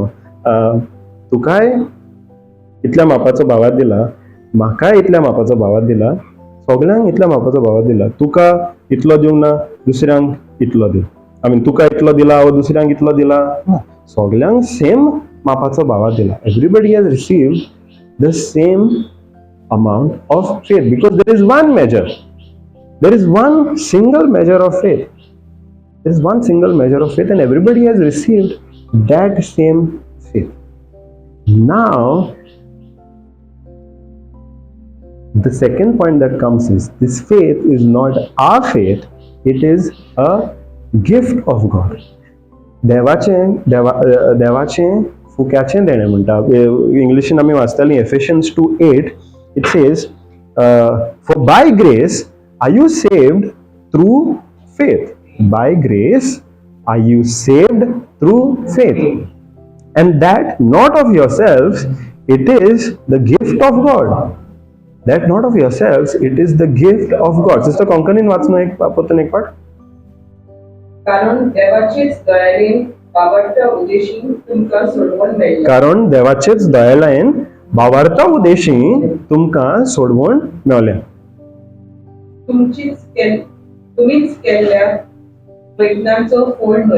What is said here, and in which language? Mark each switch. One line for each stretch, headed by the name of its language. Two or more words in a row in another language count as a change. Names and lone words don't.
Konkani: तुकाय इतल्या मापाचो भावार्थ दिला, म्हाकाय इतल्या मापाचो भावार्थ दिला, सगळ्यांक इतल्या मापाचो भावार्थ दिला. तुका इतलो दिवंक ना, दुसऱ्यांक इतलो दी. तुका इतलो दिला वा दुसऱ्यांक इतलो दिला, सगळ्यांक सेम मापाचो भावार्थ दिला.
English: everybody has received the same amount of faith because there is one measure, there is one single measure of faith, there is one single measure of faith and everybody has received that same faith. Now the second point that comes is this faith is not our faith, it is a gift of God.
Konkani: देवाचे फुक्याचें देणें म्हणटा. इंग्लिशीन आमी वाचतालीं एफिशियन्स 2:8.
English: it says for by grace are you saved through faith. by grace are you saved through faith and that not of yourselves, it is the gift of God. that not of yourselves, it is the gift of God.
Konkani: सिस्टर कोंकणीन वाचून एक पाट. कारण देवाचेच दयाळेन भावार्थ उदेशी तुमकां सोडवण मेळ्ळें. कारण देवाचेच दयाळेन भावार्था उदेशी तुमकां सोडवण मेळ्ळें. तुमीच केल्ल्या प्रयत्नांचो फळ न्हय.